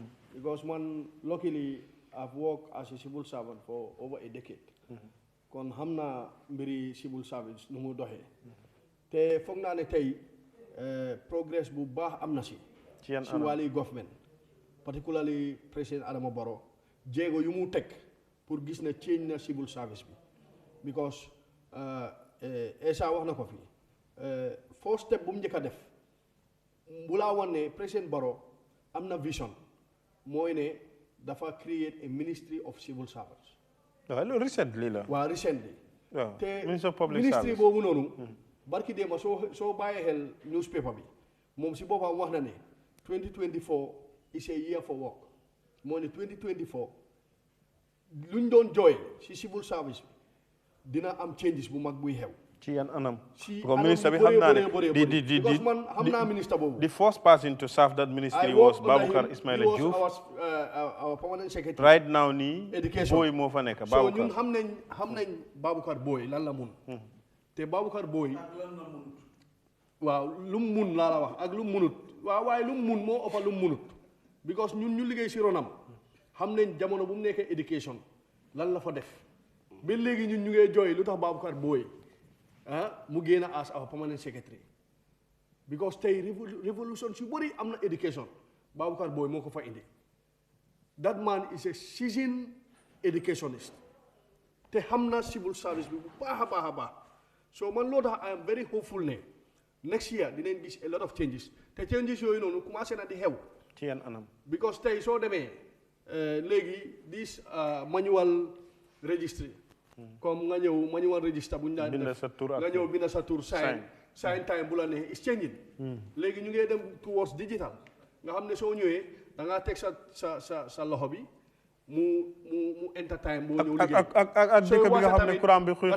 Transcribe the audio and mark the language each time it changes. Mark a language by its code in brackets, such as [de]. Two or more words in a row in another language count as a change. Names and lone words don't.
[en] because man luckily I've worked as a civil servant for over a decade. [wo] kon xam naa mbiri [en] civil service [wo] nu mu doxee. te foog naa ne tey progress bu baax am na si. ci yan si wàllu [en] government particularly [wo] président Adama Barrow jéego yu mu teg pour gis ne change na [en] civil service [wo] bi because Essa wax na ko fi [en] first step [wo] bu mu njëkk a def bu laa wan ne président Barrow am na vision mooy ne dafa [en] create a ministry of civil service. [wo] waaw loolu recently la. waaw recently. waaw te [en] ministry of public ministry service [wo] boobu noonu. barki déema soo bàyyee xel newspaper bi moom si boppam wax na ne 2024 [en] is a year for work [wo] moo ne 2024 luñ doon jooy si [en] civil service [wo] bi dina am changes bu mag buy xew. ci yan anam. si anam ministre bi xam naa ne because man xam naa ministre boobu. [en] the first person to serve that ministry was Baboucarr Ismaila Diouf. he was our permanent secretary. right now nii. [wo] education Boy moo fa nekk so Baboucarr. ñun xam nañ Baboucarr Boy lan la mun. te Baboucarr Boy. waaw lu mu mun laa la wax ak lu mu munut waaw waaye lu mu mun moo ëpp lu mu munut because ñun ñu liggéey si ronam xam nañ jamono bu mu nekkee éducation lan la fa def ba léegi ñun ñu ngee jooy lu tax Baboucarr Boy mu génn [en] as our permanent secretary [wo] because tey révolution si bëri am na éducation Baboucarr Boy moo ko fa indi [en] that man is a seasoned educationist [wo] te xam na [en] civil service [wo] bi bu baax a baax a baax so man loo tax [en] I am very hopeful [wo] ne [en] next year [wo] dinañ gis [en] a lot of changes [wo] te changes yooyu noonu commencé na di xew. ci yan anam. because tey soo demee léegi [en] this manual registry [wo] comme nga ñëw [en] manual register [wo] bu ñu daan def nga ñëw bind sa tur [en] sign time [wo] bu la ne [en] is changing. [wo] léegi ñu ngi dem [en] towards digital [wo] nga xam ne soo ñëwee da ngaa teg sa loxo bi mu [en] enter time [wo] boo ñëw liggéey ak dëkk bi nga xam ne courant bi xuy